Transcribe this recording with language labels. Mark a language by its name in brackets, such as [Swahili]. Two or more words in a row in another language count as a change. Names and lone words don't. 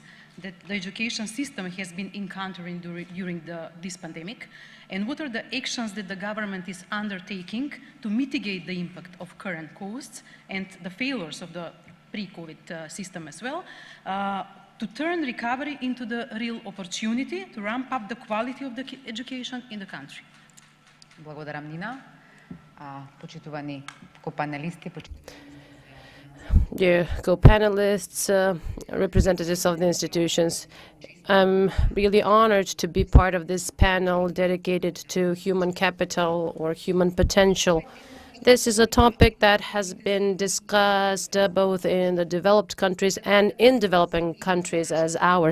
[English] that the education system has been encountering during this pandemic, and what are the actions that the government is undertaking to mitigate the impact of current costs and the failures of the pre-COVID system as well, to turn recovery into the real opportunity to ramp up the quality of the education in the country. [Macedonian] Благодарам, Нина. почитувани копаналисти, [English] dear co-panelists, representatives of the institutions. I'm really honored to be part of this panel dedicated to human capital or human potential. This is a topic that has been discussed both in the developed countries and in developing countries as ours.